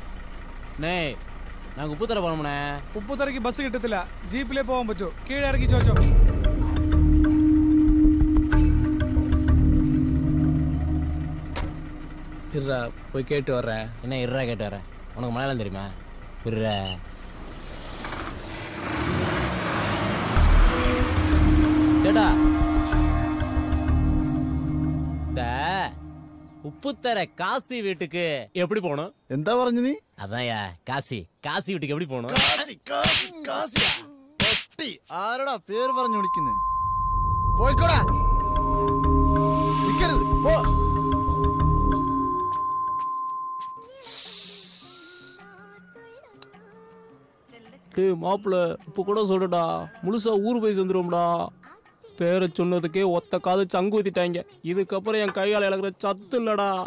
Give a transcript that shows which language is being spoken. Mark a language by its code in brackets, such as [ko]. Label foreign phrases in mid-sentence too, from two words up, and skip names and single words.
[ml] ഉപ്പുതറ പോണേ. ഉപ്പുതറയ്ക്ക് ബസ് കിട്ടത്തില്ല, ജീപ്പിലേ പോകാൻ പറ്റൂ. കീഴെ ഇറക്കി ചോദിച്ചോ. [ta] இருடா போய் கேட்டு வர்றேன். என்ன இருடா கேட்டு வர்றேன்? உனக்கு மலையாளம் தெரியுமா? இருடா. சேட்டா உப்புத்தர காசி வீட்டுக்கு எப்படி போகணும்? [ml] എന്താ പറഞ്ഞു നീ? അതാ കാശി വീട്ടിക്ക് എവിടെ പോകണം? ആരടാ പേര് പറഞ്ഞു വിളിക്കുന്നേ? പോയിക്കോടാ. പോ. [ta] மாப்பிள்ள இப்ப கூட சொல்றடா, முழுசா ஊர் போய் சேர்ந்துருவோம்டா. பேரை சொன்னதுக்கே ஒத்த காது சங்கு ஊத்திட்டாங்க. இதுக்கப்புறம் என் கையால இழக்கிற சத்து இல்லடா.